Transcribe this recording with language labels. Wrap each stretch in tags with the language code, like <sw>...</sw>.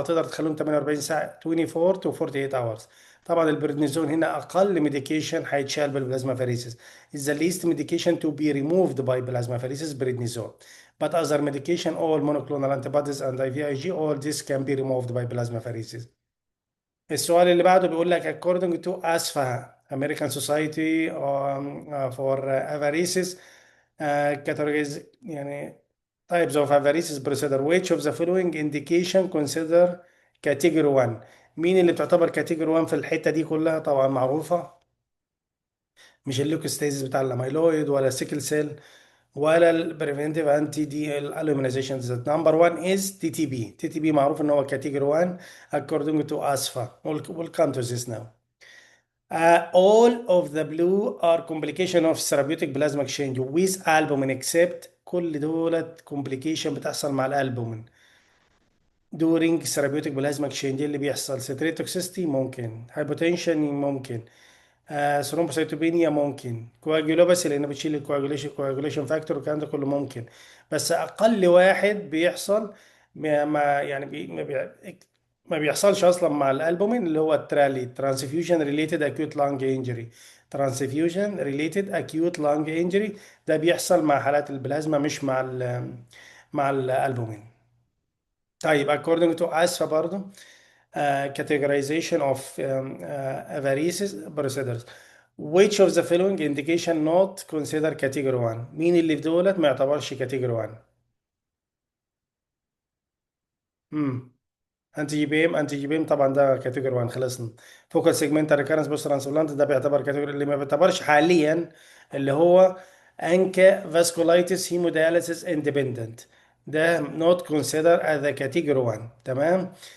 <ar>لو تقدر تخليهم 48 ساعه،</ar> <en>24 to 48 hours.</en> <ar>طبعا البريدنيزون هنا اقل ميديكيشن هيتشال بالبلازما فريسيس.</ar> <en>is the least medication to be removed by plasma pheresis prednisone. But other medication, all monoclonal antibodies and IVIG, all this can be removed by plasma pheresis.</en> <ar>السؤال اللي بعده بيقول لك</ar> <en>according to ASFA American Society for Apheresis categories</en> <ar>يعني</ar> <en>types of apheresis procedure, which of the following indication consider category 1؟</en> <ar>مين اللي بتعتبر category 1 في الحتة دي كلها؟ طبعا معروفة، مش الليوكوستاسيس بتاع الاميلويد ولا السيكل سيل ولا البريفنتيف انتي دي الالومينيزيشن.</ar> <en>Number 1 is T T P.</en> <ar>تي تي بي معروف ان هو كاتيجوري 1 according to ASFA.</ar> <en>We'll come to this now. All of the blue are complication of therapeutic plasma exchange with albumin except</en> <ar>كل دولت</ar> <en>complication</en> <ar>بتحصل مع الالبومين</ar> <en>during therapeutic plasma exchange.</en> <ar>اللي بيحصل citrate toxicity ممكن، hypotension ممكن، ثرومبوسيتوبينيا ممكن، كواجيولوباسي لان بتشيل الكواجوليشن فاكتور والكلام ده كله ممكن. بس اقل واحد بيحصل ما يعني ما بيحصلش اصلا مع الالبومين اللي هو الترالي، ترانسفيوجن ريليتد اكيوت لانج انجري. ترانسفيوجن ريليتد اكيوت لانج انجري ده بيحصل مع حالات البلازما مش مع الالبومين.</ar> <en>طيب according to ASFA برضه categorization of apheresis procedures. Which of the following indication not consider category 1؟</en> <ar>مين اللي في دولت ما يعتبرش category 1؟ امم انتي جي بي ام طبعا ده كاتيجوري 1 خلصنا. فوكال سيجمنت ريكارنس بوست ترانسبلانت ده بيعتبر كاتيجوري. اللي ما بيعتبرش حاليا اللي هو انكا فاسكولايتس هيمودياليسيس اندبندنت، ده</ar> <en>not consider as a category 1.</en> <ar>تمام.</ar>